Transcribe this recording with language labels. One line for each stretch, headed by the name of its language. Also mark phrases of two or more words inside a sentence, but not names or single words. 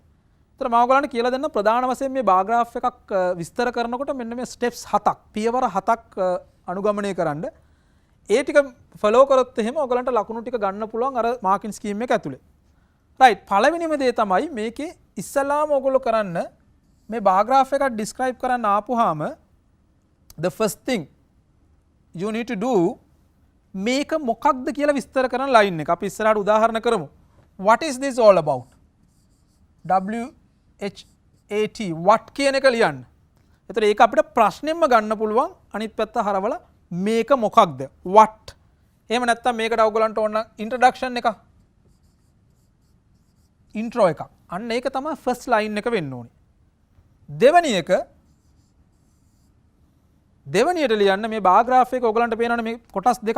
Sinhala: ඒතර මම ඔයගලන්ට කියලා දෙන්න ප්‍රධාන වශයෙන් මේ
English: bar graph
Sinhala: එකක් විස්තර කරනකොට මෙන්න මේ ස්ටෙප්ස් 7ක් පියවර 7ක් අනුගමනය කරන්න. ඒ ටික ෆලෝ කරොත් එහෙම ඔයගලන්ට ලකුණු ටික ගන්න පුළුවන් අර
English: marking scheme
Sinhala: එක ඇතුලේ. රයිට්. පළවෙනිම දේ තමයි මේකේ ඉස්සලාම ඔයගොල්ලෝ කරන්න මේ
English: bar graph
Sinhala: එකක් ඩිස්ක්‍රයිබ් කරන්න ආපුවාම
English: the first thing you need to do
Sinhala: මේක මොකක්ද කියලා විස්තර කරන ලයින් එක. අපි ඉස්සරහට උදාහරණ කරමු.
English: What is this all about? WHAT what
Sinhala: කියන එක ලියන්න. එතකොට ඒක අපිට ප්‍රශ්නෙම්ම ගන්න පුළුවන් අනිත් පැත්ත හරවලා මේක මොකක්ද?
English: what.
Sinhala: එහෙම නැත්නම් මේකට ඔයගලන්ට ඕන ඉන්ට්‍රොඩක්ෂන් එක. ඉන්ට්‍රෝ එක. අන්න ඒක තමයි
English: first line
Sinhala: එක වෙන්න ඕනේ. දෙවනියට ලියන්න මේ
English: bar graph
Sinhala: එක ඔයගලන්ට පේනවනේ මේ කොටස් දෙකක්.